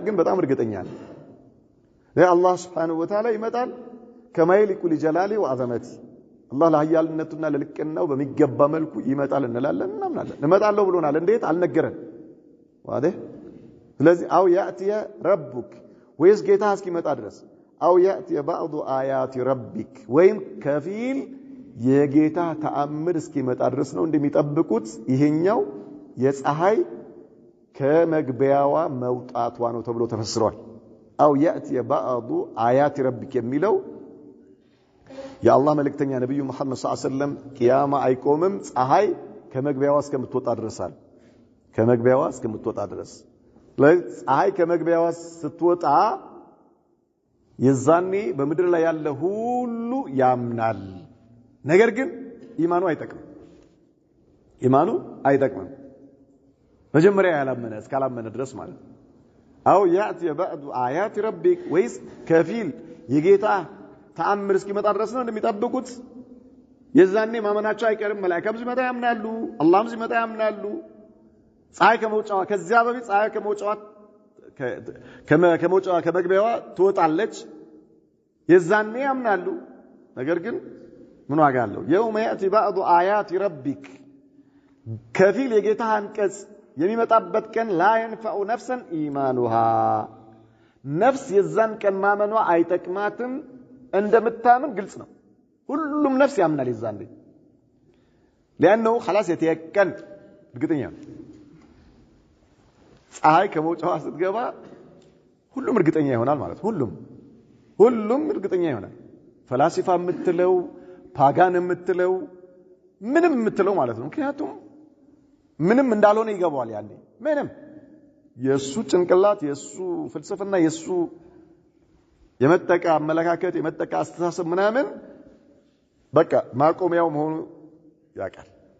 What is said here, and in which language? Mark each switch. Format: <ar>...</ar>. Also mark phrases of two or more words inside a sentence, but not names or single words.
<am>ግን በጣም እርግጠኛ ነን አላህ</am> <ar>سبحانه وتعالى</ar> <am>ይመጣል</am> <ar>كما يليق لجلاله وعظمته</ar> <am>አላህ ለኃያልነቱና ለልቅናው በሚገባ መልኩ ይመጣል እንላለን እናምናለን እንመጣለው ብሎናል እንዴት አልነገረን ዋዴ ስለዚህ</am> <ar>أو يأتي ربك</ar> <am>ወይስ ጌታ እስኪመጣ ድረስ</am> <ar>أو يأتي بعض آيات</ar> <am>ربك ወይም ከፊል የጌታ ተአምር እስኪመጣ ድረስ ነው እንደሚጠብቁት ይሄኛው የፀሐይ ከመግቢያዋ መውጣቷ ነው ተብሎ ተፈስሯል</am> <ar>أو يأتي بعض آيات ربك</ar> <am>የሚለው የአላህ መልእክተኛ ነብዩ መሐመድ</am> <ar>صلى الله عليه وسلم</ar> <am>ቂያማ አይቆምም ፀሐይ ከመግቢያዋ እስከምትወጣ ድረሳል ከመግቢያዋ እስከምትወጣ ድረስ ፀሐይ ከመግቢያዋ ስትወጣ የዛኔ በመድር ላይ ያለ ሁሉ ያምናል ነገር ግን ኢማኑ አይጠቅምም መጀመሪያ ያላመነ እስካላመነ ድረስ ማለት</am> <ar>أو يأتي بعض آيات ربك</ar> <am>ወይስ ከፊል የጌታ ተአምር እስኪመጣ ድረስ ነው እንደሚጠብቁት የዛኔ ማመናቸው አይቀርም መላእክቱም ሲመጣ ያምናሉ አላህም ሲመጣ ያምናሉ ፀሐይ ከመውጫዋ ከዚያ በፊት ፀሐይ ከመውጫዋ ከመግቢያዋ ትወጣለች የዛኔ ያምናሉ ነገር ግን ምን ዋጋ አለው</am> <ar>يوم ياتي بعض آيات ربك</ar> <am>ከፊል የጌታ አንቀጽ የሚመጣበት ቀን</am> <ar>لا ينفع نفسا إيمانها</ar> <am>ነፍስ የዛን ቀን ማመኗ አይጠቅማትም እንደምታምን ግልጽ ነው ሁሉም ነፍስ ያምናል የዛን ላይ</am> <ar>لانه خلاص يتيقن</ar> <am>እርግጠኛ ፀሐይ ከመውጫዋ ስትገባ ሁሉም እርግጠኛ ይሆናል ማለት ሁሉም እርግጠኛ ይሆናል ፈላሲፋ የምትለው ፓጋን የምትለው ምንም የምትለው ማለት ነው ምክንያቱም ምንም እንዳልሆነ ይገባዋል ያኔ ምንም የሱ ጭንቅላት የሱ ፍልስፍና የሱ የመጠቃ አመለካከት የመጠቃ አስተሳሰብ ምናምን በቃ ማቆሚያው መሆኑ ያውቃል</am>